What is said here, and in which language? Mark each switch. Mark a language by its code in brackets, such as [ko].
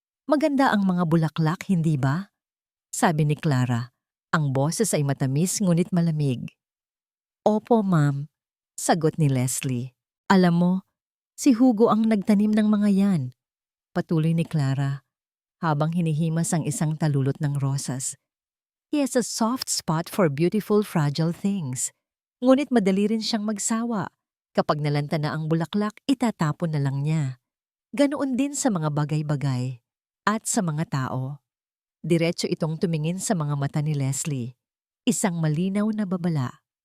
[tl] Maganda ang mga bulaklak, hindi ba? Sabi ni Clara. Ang boses ay matamis ngunit malamig. Opo, ma'am, sagot ni Leslie. Alam mo, si Hugo ang nagtanim ng mga yan. Patuloy ni Clara, habang hinihimas ang isang talulot ng rosas. [en] He has a soft spot for beautiful, fragile things. [tl] Ngunit madali rin siyang magsawa. Kapag nalanta na ang bulaklak, itatapon na lang niya. Ganoon din sa mga bagay-bagay at sa mga tao. Diretso itong tumingin sa mga mata ni Leslie. Isang malinaw na babala.